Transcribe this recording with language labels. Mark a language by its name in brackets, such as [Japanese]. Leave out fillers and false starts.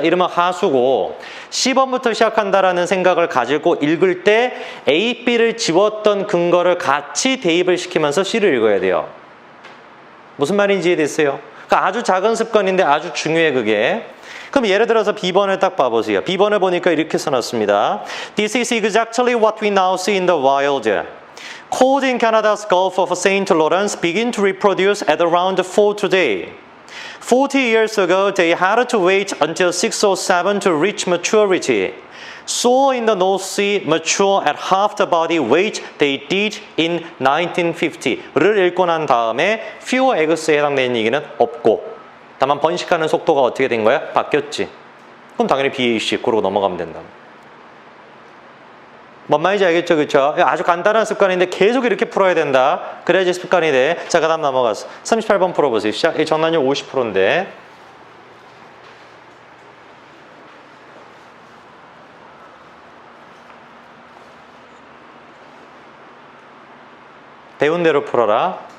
[Korean] 이러면 하수고 C번부터 시작한다라는 생각을 가지고 읽을 때 A, B를 지웠던 근거를 같이 대입을 시키면서 C를 읽어야 돼요. 무슨 말인지 이해됐어요? 그러니까 아주 작은 습관인데 아주 중요해 그게. 그럼 예를 들어서 B번을 딱 봐보세요. B번을 보니까 이렇게 써놨습니다. [English] This is exactly what we now see in the wild. Cold in Canada's Gulf of St. Lawrence begin to reproduce at around 4 today. 40 years ago, they had to wait until 6 or 7 to reach maturity. Sole in the North Sea mature at half the body weight they did in 1950를 [Korean] 읽고 난 다음에 fewer eggs에 해당되는 얘기는 없고 다만 번식하는 속도가 어떻게 된 거야? 바뀌었지. 그럼 당연히 BAC 그러고 넘어가면 된다. 뭔 말인지 알겠죠? 그렇죠? 아주 간단한 습관인데 계속 이렇게 풀어야 된다. 그래야지 습관이 돼. 자, 그 다음 넘어가서 38번 풀어보세요. 시작. 이 정답률 50%인데 배운 대로 풀어라.